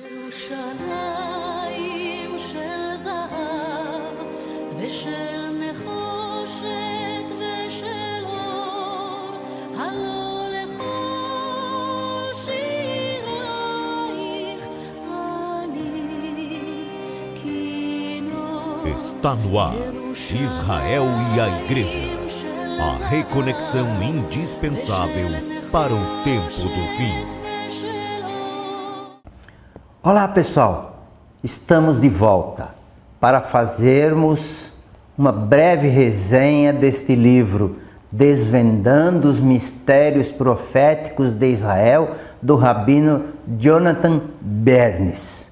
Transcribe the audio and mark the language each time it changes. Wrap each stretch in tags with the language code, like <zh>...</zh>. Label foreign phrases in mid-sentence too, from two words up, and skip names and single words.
<he>ירושלים של זהב ושל נחושת ושל אור, הלא לכל שירייך אני כינור.</he> <pt>Está no ar, Israel e a Igreja, a reconexão indispensável para o tempo do fim. Olá pessoal, estamos de volta para fazermos uma breve resenha deste livro Desvendando os Mistérios Proféticos de Israel, do Rabino Jonathan Bernis.</pt>